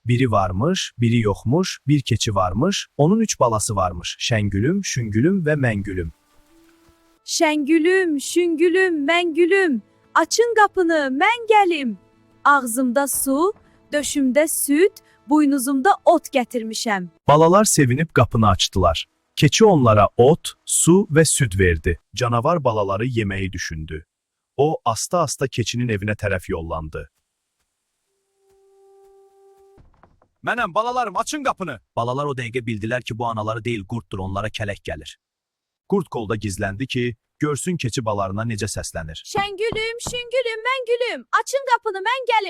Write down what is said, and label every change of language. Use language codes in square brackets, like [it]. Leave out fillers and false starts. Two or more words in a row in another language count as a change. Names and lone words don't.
[tr] Biri varmış, biri yokmuş, bir keçi varmış, onun 3 balası varmış. Şengülüm, Şüngülüm ve Mengülüm. [az] Şəngülüm, şüngülüm, məngülüm, açın qapını, mən gəlim. Ağzımda su, döşümdə süd, buynuzumda ot gətirmişəm. [tr] Balalar sevinip kapını açtılar. Keçi onlara ot, su ve süt verdi. Canavar balaları yemeyi düşündü. [az] O asta keçinin evine tərəf yollandı. Mənəm balalarım, açın qapını. Balalar o dəqiqə bildilər ki, bu anaları deyil qurtdur, onlara kələk gəlir. Qurt kolda gizləndi ki, görsün keçi balarına necə səslənir. Şəngülüm, şüngülüm, məngülüm, açın qapını, mən gəlim.